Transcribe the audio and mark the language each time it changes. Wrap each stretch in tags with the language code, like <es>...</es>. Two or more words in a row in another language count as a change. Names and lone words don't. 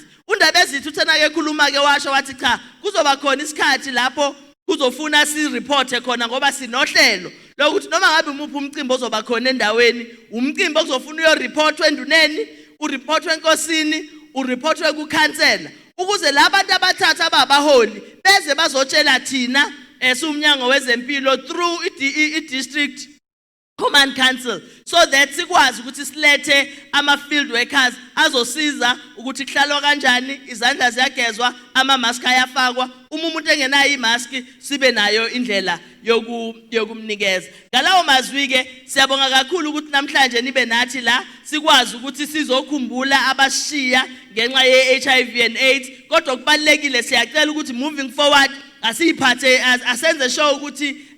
<zu>Undaba ezithi uthena ke khuluma ke washo wathi cha kuzoba khona isikhathi lapho kuzofuna si-report khona ngoba sinohlelo lokuthi noma ngabe umuphi umcimbi ozoba khona endaweni umcimbi okuzofuna uyo-reportwe enduneni, ureportwe enkosini, ureportwe kukhansela ukuze labantu abathatha ababaholi beze bazotshela thina umnyango wezempilo</zu> <en>through i-district command council so that</en> <zu>sikwazi ukuthi silethe ama-field workers azosiza ukuthi kuhlalwa kanjani, izandla ziyagezwa, ama-mask ayafakwa, uma umuntu engenayo i-mask sibe nayo indlela yokumnikeza. Ngalawo mazwi-ke siyabonga kakhulu ukuthi namhlanje nibe nathi la sikwazi ukuthi sizokhumbula abashiya ngenxa ye-</zu> <en>HIV and AIDS</en> <zu>kodwa kubalulekile siyacela ukuthi</zu> <en>moving forward</en> <zu>asiyiphathe asenze sure ukuthi</zu>